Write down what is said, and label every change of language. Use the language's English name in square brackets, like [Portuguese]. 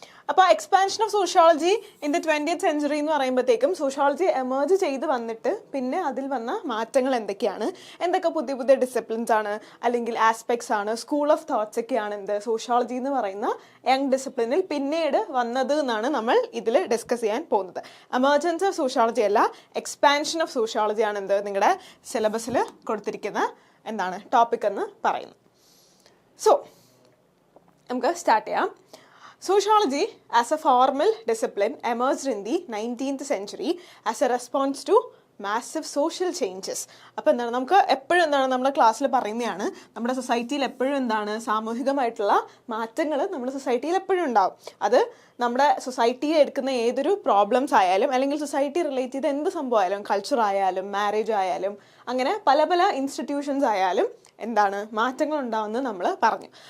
[Malayalam] അപ്പോൾ expansion of sociology in the 20th century എന്ന് പറയുമ്പോഴത്തേക്കും സോഷ്യോളജി എമേർജ് ചെയ്ത് വന്നിട്ട് പിന്നെ അതിൽ വന്ന മാറ്റങ്ങൾ എന്തൊക്കെയാണ്, എന്തൊക്കെ പുതിയ പുതിയ ഡിസിപ്ലിൻസ് ആണ് അല്ലെങ്കിൽ ആസ്പെക്ട്സ് ആണ്, സ്കൂൾ ഓഫ് തോട്ട്സ് ഒക്കെയാണ് സോഷ്യോളജി എന്ന് പറയുന്ന യങ് ഡിസിപ്ലിനിൽ പിന്നീട് വന്നത് എന്നാണ് നമ്മൾ ഇതിൽ ഡിസ്കസ് ചെയ്യാൻ പോകുന്നത്. എമർജൻസ് ഓഫ് സോഷ്യോളജി അല്ല, എക്സ്പാൻഷൻ ഓഫ് സോഷ്യോളജി ആണ് നിങ്ങളുടെ സിലബസിൽ കൊടുത്തിരിക്കുന്ന ടോപ്പിക് എന്ന് പറയുന്നത്. സോ നമുക്ക് സ്റ്റാർട്ട് ചെയ്യാം. [English] Sociology as a formal discipline emerged in the 19th century as a response to massive social changes. [Malayalam] അപ്പോൾ നമുക്ക് എപ്പോഴും നമ്മുടെ ക്ലാസ്സിൽ പറയുന്നതാണ്, നമ്മുടെ സൊസൈറ്റിയിൽ എപ്പോഴും സാമൂഹികമായിട്ടുള്ള മാറ്റങ്ങൾ നമ്മുടെ സൊസൈറ്റിയിൽ എപ്പോഴും ഉണ്ടാവും. അത് നമ്മുടെ സൊസൈറ്റിയെ എടുക്കുന്ന ഏതൊരു പ്രോബ്ലംസ് ആയാലും അല്ലെങ്കിൽ സൊസൈറ്റി റിലേറ്റ് ചെയ്ത എന്ത് സംഭവമായാലും, കൾച്ചർ ആയാലും മാരേജ് ആയാലും അങ്ങനെ പല പല ഇൻസ്റ്റിറ്റ്യൂഷൻസ് ആയാലും മാറ്റങ്ങൾ ഉണ്ടാവുമെന്ന് നമ്മൾ പറഞ്ഞു.